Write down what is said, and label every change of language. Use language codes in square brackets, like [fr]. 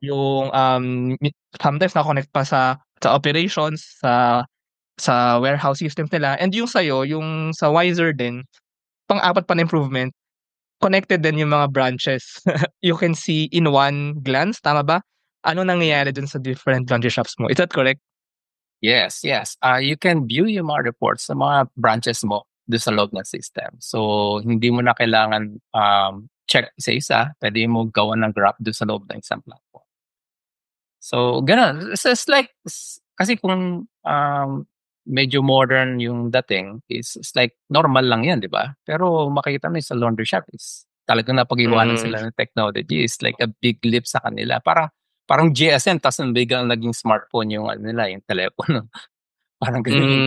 [tl] yung, sometimes naka-connect pa sa operations, sa warehouse systems nila and yung sa'yo, yung sa Wiser din, pang-apat pa na improvement, connected din yung mga branches. [en] You can see in one glance, [tl] tama ba? Ano nangyayari Mm. dun sa [en] different laundry shops mo, is that correct? Yes, yes. You can view [tl] yung mga reports sa mga branches mo do'n sa loob ng system. So, hindi mo na kailangan, check isa-isa, puwede mo gawan ng graph do'n sa loob ng isang platform. So, gano'n. [en] It's like [tl] kasi kung, medyo modern yung dating is like normal lang 'yan, 'di ba? Pero makikita mo sa laundry shop is talagang napag-iwanan Hmm. sila ng technology. [en] Is like a big leap [tl] sa kanila. Parang GSM ta's biglang naging smartphone yung ano nila, yung telepono. Parang gano'n yung